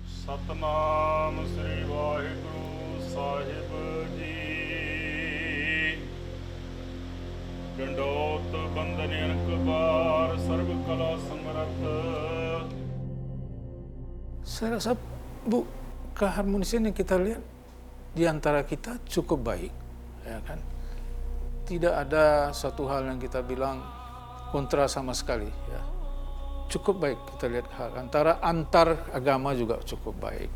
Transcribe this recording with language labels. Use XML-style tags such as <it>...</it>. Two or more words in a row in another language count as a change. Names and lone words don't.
<pa>ਸਤਨਾਮ ਸ੍ਰੀ ਵਾਹਿਗੁਰੂ ਸਾਹਿਬ ਜੀ। ਡੰਡੋਤ ਬੰਦਨ ਅਨਕਬਾਰ ਸਰਬ ਕਲਾ ਸਮਰੱਥ।</pa> <id>Saya rasa, Bu, keharmonisan yang kita lihat di antara kita cukup baik, ya kan? Tidak ada satu hal yang kita bilang kontra sama sekali, ya. Cukup baik kita lihat antar agama juga cukup baik.</id>